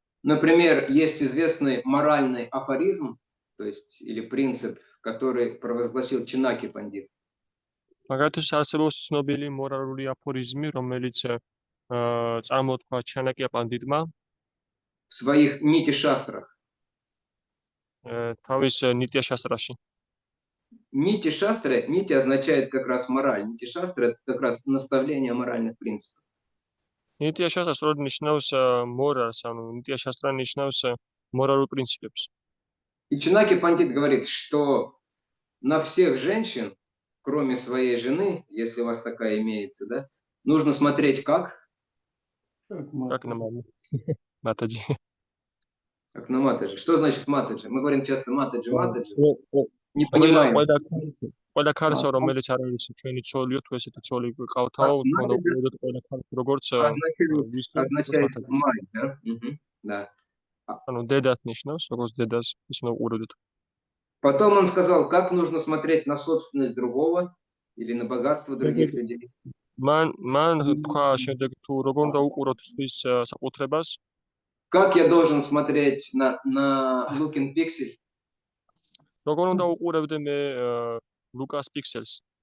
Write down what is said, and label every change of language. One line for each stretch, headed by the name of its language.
Russian: Например, есть известный моральный афоризм, то есть или принцип, который провозгласил Чинаки Пандит.
Georgian: მაგათაც არსებობს ცნობილი მორალური აფორიზმი, რომელიც წარმოთქვა ჩანაკია პანდიტმა
Russian: В своих нити-шастрах.
Georgian: თავის ნიტია შასტრაში.
Russian: Нити-шастры, нити означает как раз мораль. Нити-шастры — это как раз наставление моральных принципов.
Georgian: ნიტია შასტრა სწორედ ნიშნავს მორალს, ანუ ნიტია შასტრა ნიშნავს მორალურ პრინციპებს.
Russian: И Чинаки Пандит говорит, что на всех женщин, кроме своей жены, если у вас такая имеется, да, нужно смотреть как? Как на маму. Матаджи. Как на матаджи. Что значит матаджи? Мы говорим часто матаджи. Не понимаем.
Georgian: ყველა ქალს რომელიც არ არის ჩვენი ცოლიო, თუ ესეთი ცოლი გყავთაო, თქონდა უყურებდეთ ყველა ქალს როგორც
Russian: означает мать, да? Да.
Georgian: ანუ დედას ნიშნავს, როგორც დედას ის უნდა უყურებდეთ.
Russian: Потом он сказал, как нужно смотреть на собственность другого или на богатство других людей.
Georgian: მან თქვა შემდეგ თუ როგორ უნდა უყუროთ სხვის საკუთრებას.
Russian: Как я должен смотреть на Лукин Пиксель?
Georgian: როგორ უნდა უყურებდე მე ლუკას პიქსელს?